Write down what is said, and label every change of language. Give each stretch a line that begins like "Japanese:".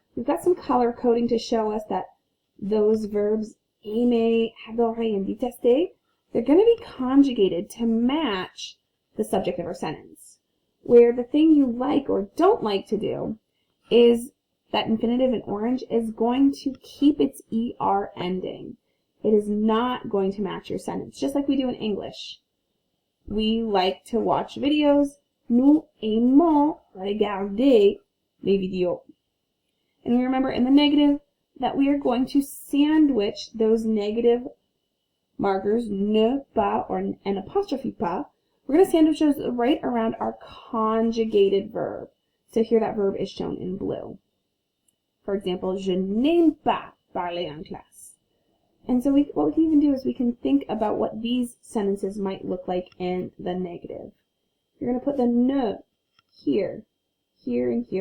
English: We've got some color coding to show us that those verbs, aimer, adorer, and détester, they're going to be conjugated to match the subject of our sentence. Where the thing you like or don't like to do is that infinitive in orange is going to keep its ER ending. It is not going to match your sentence, just like we do in English. We like to watch videos.
French: Nous aimons regarder les vidéos.
English: And we remember in the negative that we are going to sandwich those negative markers, ne, pas, or an apostrophe pas. We're going to sandwich those right around our conjugated verb. So here that verb is shown in blue. For example,
French: je n'aime pas parler en classe.
English: And so what we can even do is we can think about what these sentences might look like in the negative. You're going to put the ne here, here, and here, or an apostrophe in those cases. You're going to put the pas